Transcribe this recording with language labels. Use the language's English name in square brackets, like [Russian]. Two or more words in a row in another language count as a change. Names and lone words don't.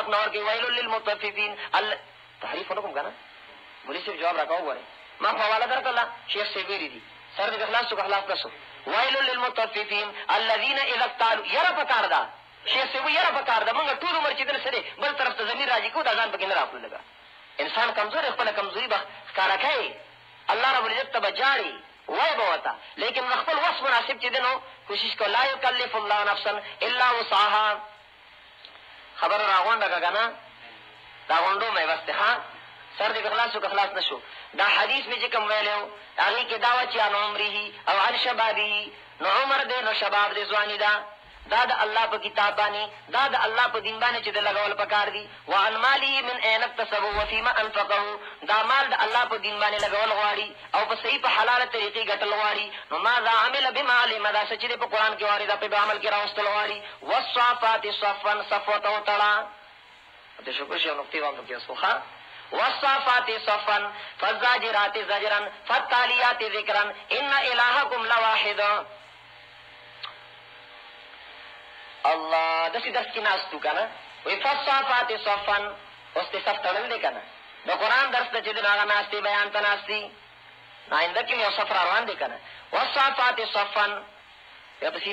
[Pashto] حق نه ورکوي [Arabic] ویل للمطففین [Pashto] تحریف ونه کوم که نه مولي صاحب جواب را کوه وګورئ ما خو حواله در کړله شیخ صاحب ویلي دي سر دې اخلاص څوک اخلاص نه شو [Arabic] ویل للمطففین الذین اذا اکتالوا [Pashto] یره پکار ده شیخ صاحب یره پکار ده موږ ټول عمر چې دی نه څه دی بل طرف ته ضمیر راجي کوو دا ځان پکې نه راکړو لږه انسان کمزور خپله کمزوري به ښکاره کوي الله رب العزت ته به جاړي وایي به ورته لیکن د خپل وس مناسب چې دی نو کوشش کوه [Arabic] لا یکلف الله نفسا الا وسعها [Pashto] خبره راغونډه که که نه راغونډو مې بس دی ښه سر دې اخلاص څوک اخلاص نه شو دا حدیث مې چې کوم ویلی و هغې کې دا وه چې [Arabic] عن عمره [Pashto] او [Arabic] عن شبابه [Pashto] نو عمر دی نو شباب دی ځواني ده دا د الله په کتاب باندې دا د الله په دین باندې چې د لګول پکار دي [Arabic] وعن ماله من اين اکتسبه وفيما انفقه [Pashto] دا مال د الله په دین باندې لګول غواړي او په صحیح په حلاله طریقې ګټل غواړي نو [Arabic] ماذا عمل بما علم [Pashto] دا څه چې دی په قرآن کې وارده په عمل کې راوستل غواړي [Arabic] والصافات صفا [Pashto] صف ورته وتړه د شکر شي نقطې وام کې اوس ښه [Arabic] والصافات صفا فالزاجرات زجرا فالتاليات ذکرا ان الهکم لواحد [Pashto] الله داسې درس کې ناست و که نه وایي [Arabic] فالصافات صفا [Pashto] اوس دې صف تړل دی که نه د قرآن درس ده چې دی نو هغه ناست دی بیان ته ناست دي آینده کې مې یو صف را روان دی که نه [Arabic] والصافات صفا [Pashto] بیا پسې